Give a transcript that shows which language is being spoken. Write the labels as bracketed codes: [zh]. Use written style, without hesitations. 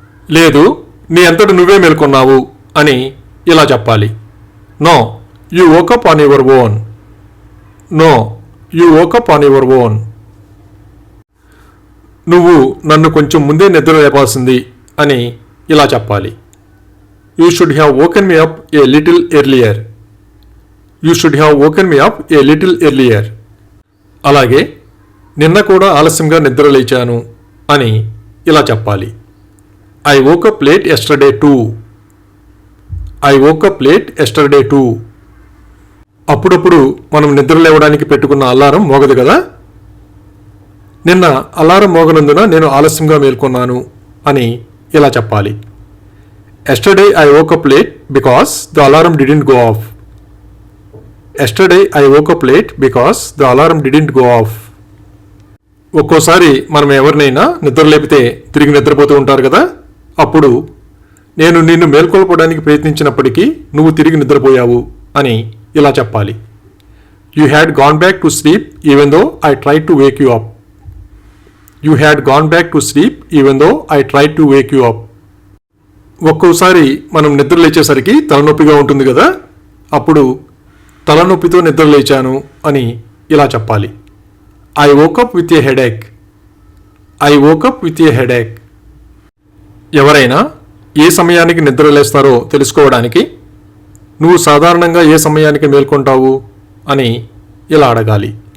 [te] లేదు, నీ అంతట నువ్వే మేల్కొన్నావు అని ఇలా చెప్పాలి. [en] No, you woke up on your own. No, you woke up on your own. [te] నువ్వు నన్ను కొంచెం ముందే నిద్ర లేపాల్సింది అని ఇలా చెప్పాలి. [en] You should have woken me up a little earlier. You should have woken me up a little earlier. [te] అలాగే నిన్న కూడా ఆలస్యంగా నిద్ర లేచాను అని ఇలా చెప్పాలి. [en] I woke up late yesterday too. I woke up late yesterday too. [te] అప్పుడప్పుడు మనం నిద్ర లేవడానికి పెట్టుకున్న అలారం మోగదు కదా. నిన్న అలారం మోగనందున నేను ఆలస్యంగా మేల్కొన్నాను అని ఇలా చెప్పాలి. [en] Yesterday I woke up late because the alarm didn't go off. Yesterday I woke up late because the alarm didn't go off. [te] ఒక్కోసారి మనం ఎవరినైనా నిద్ర లేపితే తిరిగి నిద్రపోతూ ఉంటారు కదా. అప్పుడు నేను నిన్ను మేల్కొల్పడానికి ప్రయత్నించినప్పటికీ నువ్వు తిరిగి నిద్రపోయావు అని ఇలా చెప్పాలి. [en] You had gone back to sleep even though I tried to wake you up. You had gone back to sleep even though I tried to wake you up. [te] ఒక్కోసారి మనం నిద్ర లేచేసరికి తలనొప్పిగా ఉంటుంది కదా. అప్పుడు తలనొప్పితో నిద్ర లేచాను అని ఇలా చెప్పాలి. [en] I woke up with a headache. I woke up with a headache. [te] ఎవరైనా ఏ సమయానికి నిద్ర లేస్తారో తెలుసుకోవడానికి నువ్వు సాధారణంగా ఏ సమయానికి మేల్కొంటావు అని ఇలా అడగాలి.